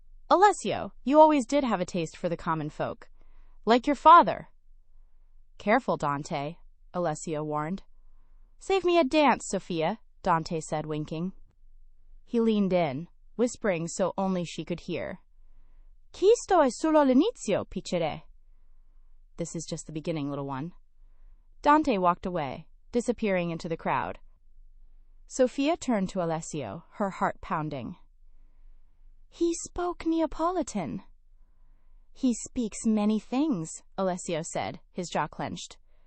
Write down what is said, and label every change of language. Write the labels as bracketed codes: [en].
[en] Alessio, you always did have a taste for the common folk. Like your father. Careful, Dante, Alessio warned. Save me a dance, Sofia, Dante said, winking. He leaned in, whispering so only she could hear. [it] Questo è solo l'inizio, piccere. [en] This is just the beginning, little one. Dante walked away, disappearing into the crowd. Sofia turned to Alessio, her heart pounding. He spoke Neapolitan. He speaks many things, Alessio said, his jaw clenched.